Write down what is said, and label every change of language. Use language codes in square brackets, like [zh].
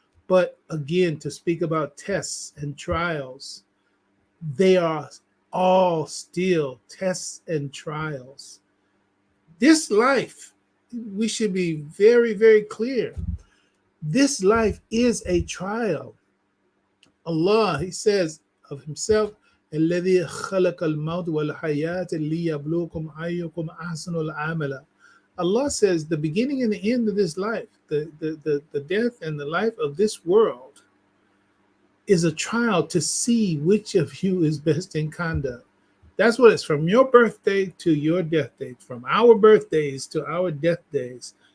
[en] But again, to speak about tests and trials, they are all still tests and trials. This life, we should be very, very clear. This life is a trial. Allah, he says of himself, [ar] الذي خلق الموت والحياة ليبلوكم أيكم أحسن العمل. [en] Allah says the beginning and the end of this life, the death and the life of this world is a trial to see which of you is best in conduct. That's what it's from your birthday to your death date, from our birthdays to our death days.